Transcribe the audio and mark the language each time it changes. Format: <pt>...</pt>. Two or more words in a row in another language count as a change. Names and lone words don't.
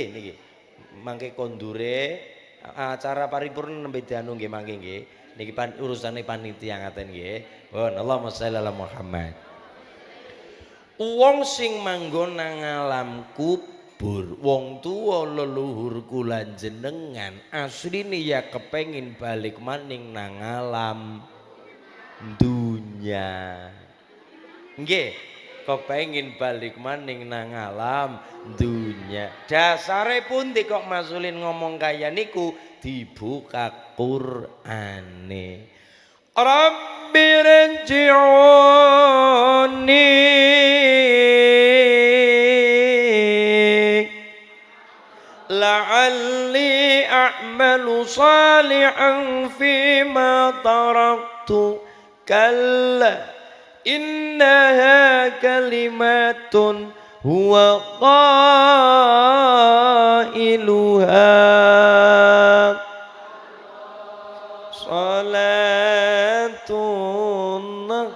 <jv>niki mangke kondure acara paripurna nembe dianu nggih mangke nggih niki urusane panitia ngaten nggih pun</jv> <ar>اللهم صل على محمد</ar> <jv>Wong sing manggon nang alam kubur, wong tuwa leluhur kula jenengan asline ya kepengin balik maning nang alam dunya. Nggih, kepengin balik maning nang alam dunya. Dasare pundi kok masulin ngomong kaya niku? Dibuka Qur'ane.</jv> <ar>رب ارجعون لعلي أعمل صالحا فيما تركت كلا إنها كلمة هو قائلها صلاة</ar>